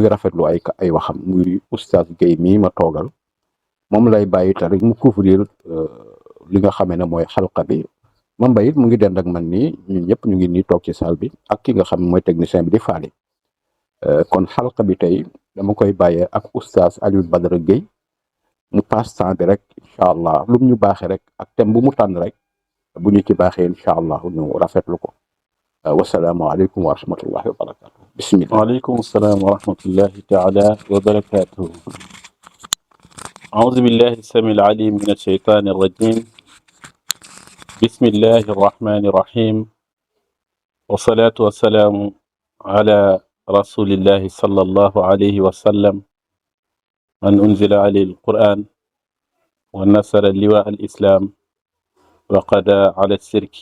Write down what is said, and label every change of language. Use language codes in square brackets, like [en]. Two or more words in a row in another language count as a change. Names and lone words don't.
[wo] ngi rafetlu ay waxam muy oustaz Guèye mii ma toogal moom lay bàyyi te rek mu couvrir li nga xamee ne mooy xalqa bi ma mbayit mu ngi dend ak man nii ñun ñëpp ñu ngi nii toog ci salle bi ak ki nga xam ne mooy technicien bi di faali kon xalqa bi tey dama koy bàyyee ak oustaz Alioune Badara Guèye mu [fr] passe temps [wo] bi rek [ar] إن شاء الله [wo] lu mu ñu baaxee rek ak thème bu mu tànn rek bu ñu ci baaxee [ar] إن شاء الله [wo] ñu rafetlu ko [ar] والسلام عليكم ورحمة الله وبركاته بسم الله. وعليكم السلام ورحمة الله تعالى وبركاته. أعوذ بالله السميع العليم من الشيطان الرجيم بسم الله الرحمن الرحيم والصلاة والسلام على رسول الله صلى الله عليه وسلم من أنزل عليه القرآن ونصر لواء الإسلام وقضى على الشرك